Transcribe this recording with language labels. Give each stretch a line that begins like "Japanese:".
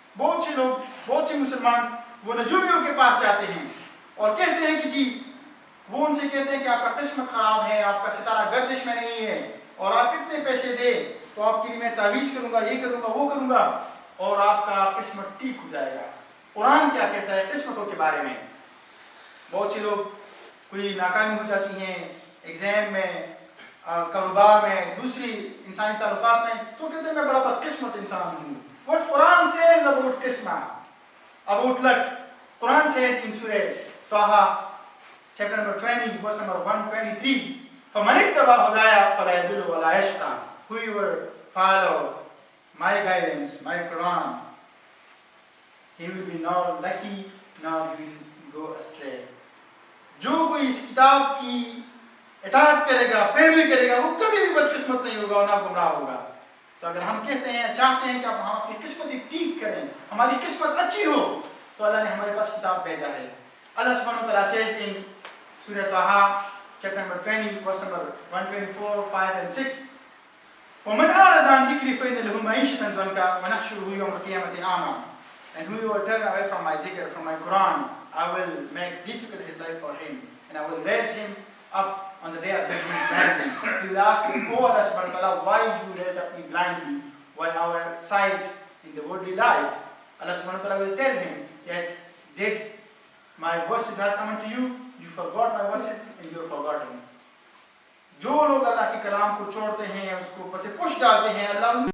Urdu: بہت سے لوگ, بہت سے مسلمان وہ نجومیوں کے پاس جاتے ہیں اور کہتے ہیں کہ جی, وہ ان سے کہتے ہیں کہ آپ کا قسمت خراب ہے, آپ کا ستارہ گردش میں نہیں ہے, اور آپ اتنے پیسے دے تو آپ کے لیے میں تعویذ کروں گا, یہ کروں گا, وہ کروں گا, اور آپ کا قسمت ٹھیک ہو جائے گا. قرآن کیا کہتا ہے قسمتوں کے بارے میں؟ بہت سے لوگ کوئی ناکامی ہو جاتی ہیں ایگزام میں, کاروبار میں, دوسری انسانی تعلقات میں, تو کہتے ہیں میں بڑا بدقسمت انسان ہوں.
English: What Quran says about qismah, about luck, Quran says in Surah Taha, chapter number 20, verse number 123,
Arabic: فَمَنِ اتَّبَعَ هُدَايَ فَلَا يَضِلُّ وَلَا يَشْقَى.
English: Whoever follow my guidance, my Quran, he will be not lucky, nor will go astray.
Urdu: جو کوئی اس کتاب کی اطاعت کرے گا, پیروی کرے گا, وہ کبھی بھی بدقسمت نہیں ہوگا اور نہ گمراہ ہوگا. تو اگر ہم کہتے ہیں, چاہتے ہیں کہ ہم اپنی قسمت ٹھیک کریں, ہماری قسمت اچھی ہو, تو اللہ نے ہمارے پاس کتاب بھیجا ہے.
English: اللہ سبحانہ و تعالیٰ says in Surah Taha, chapter number 20, verse number 124, 5 and 6,
Arabic: وَمَنْ أَعْرَضَ عَنْ ذِكْرِي فَإِنَّ لَهُ مَعِيشَةً ضَنكًا وَنَحْشُرُهُ يَوْمَ الْقِيَامَةِ أَعْمَى.
English: And whoever turn away from my zikr, from my Quran, I will make difficult his life for him, and I will raise him up on the day of judgment blindly. He will ask him, oh Allah subhanahu wa ta'ala, why you raised up me blindly while our sight in the worldly life? Allah subhanahu wa ta'ala will tell him that, did my verses not come unto you? You forgot my verses and you are forgotten.
Urdu: جو لوگ اللہ کے کلام کو چھوڑتے ہیں, اس کو پس push ڈالتے ہیں, اللہ